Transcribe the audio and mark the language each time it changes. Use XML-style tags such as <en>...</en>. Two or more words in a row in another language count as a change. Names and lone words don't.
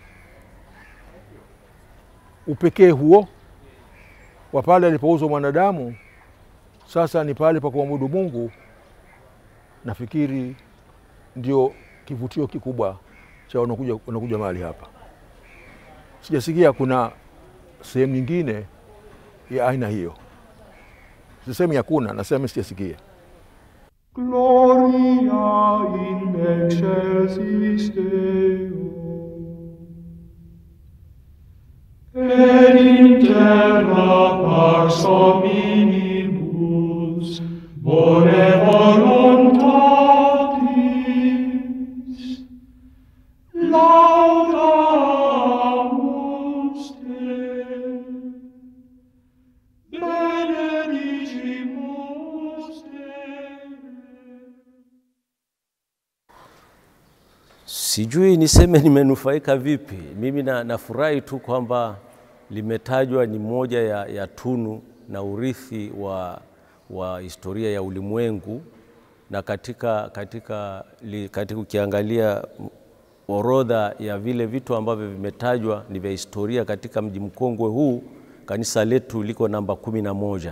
<sw>Upekee huo wa pale alipouzwa wanadamu sasa ni pale pa kumwabudu Mungu, nafikiri ndio kivutio kikubwa cha wanakuja mahali hapa. Sijasikia kuna sehemu nyingine ya aina hiyo. Sisemi hakuna, nasema sijasikia.</sw> <la>Gloria in excelsis Deo, et in terra pax hominibus bone voluntatis laudamus te, benedicimus te.</la> <sw>Sijui niseme nimenufaika vipi. Mimi nafurahi tu kwamba limetajwa ni moja ya tunu na urithi wa historia ya ulimwengu, na katika ukiangalia orodha ya vile vitu ambavyo vimetajwa ni vya historia katika mji mkongwe huu, kanisa letu liko namba 11.</sw>